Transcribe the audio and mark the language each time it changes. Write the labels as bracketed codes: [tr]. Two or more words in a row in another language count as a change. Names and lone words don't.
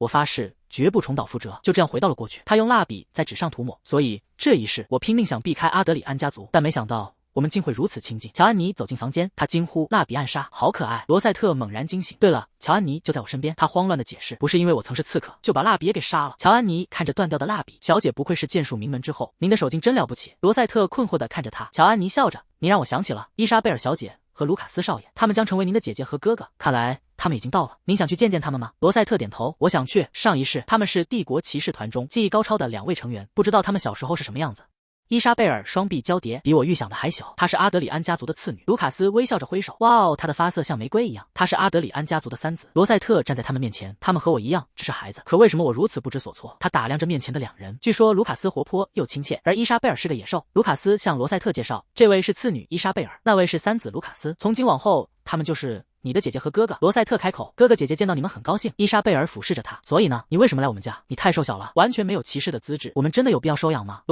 [zh] 我發誓絕不重蹈覆轍，就這樣回到了過去。他用蠟筆在紙上塗抹，所以這一世我拼命想避開阿德里安家族，但沒想到我們竟會如此親近。喬安妮走進房間，她驚呼：“蠟筆暗殺，好可愛！” 羅塞特猛然驚醒：“對了，喬安妮就在我身邊。”他慌亂地解釋：“不是因為我曾是刺客，就把蠟筆也給殺了。” 喬安妮看着斷掉的蠟筆：“小姐不愧是劍術名門之後，您的手勁真了不起。” 羅塞特困惑地看着他，喬安妮笑着：“你讓我想起了伊莎貝爾小姐和盧卡斯少爺，他們將成為您的姐姐和哥哥。看來他们已經到了，您想去見見他們嗎？” 羅塞特點頭：“我想去。上一世他們是帝國騎士團中技藝高超的2位成員，不知道他們小時候是什麼樣子。” 伊莎貝爾雙臂交疊，比我預想的還小。她是阿德里安家族的次女。盧卡斯微笑着揮手：“哇哦，她的髮色像玫瑰一樣。” 她是阿德里安家族的3子。羅塞特站在他們面前，他們和我一樣，只是孩子。可為什麼我如此不知所措？他打量着面前的2 人。據說盧卡斯活潑又親切，而伊莎貝爾是個野獸。盧卡斯向羅塞特介紹：“這位是次女伊莎貝爾，那位是3子盧卡斯。從今往後，他們就是你的姐姐和哥哥。”羅塞特開口：“哥哥姐姐見到你們很高興。” 伊莎貝爾俯視着他：“所以呢？你為什麼來我們家？你太瘦小了，完全沒有騎士的資質，我們真的有必要收養嗎？”